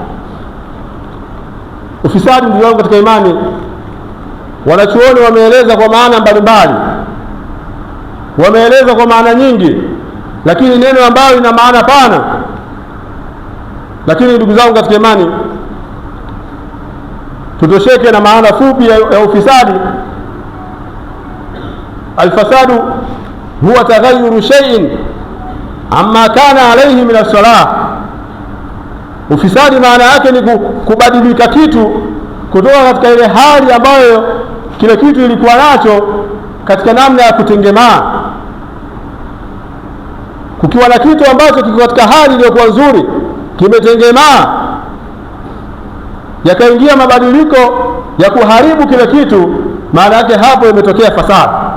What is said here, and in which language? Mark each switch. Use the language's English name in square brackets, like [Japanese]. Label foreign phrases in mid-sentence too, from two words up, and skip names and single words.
[Swahili] Ufisadi, ndugu zangu katika imani, wanachuoni wameeleza kwa maana mbalimbali, wameeleza kwa maana nyingi, lakini neno ambalo lina maana pana. Lakini ndugu zangu katika imani, tutosheke na maana fupi ya ufisadi. [Arabic] الفساد هو تغير شيء عما كان عليه من الصلاح. [Swahili] Ufisadi maana yake ni kubadilika kitu kutoka katika ile hali ambayo kile kitu ilikuwa nacho katika namna ya kutengemaa. Kukiwa na kitu ambacho kiko katika hali iliyokuwa nzuri, kimetengemaa, yakaingia mabadiliko ya kuharibu kile kitu, maana yake hapo imetokea fasadi.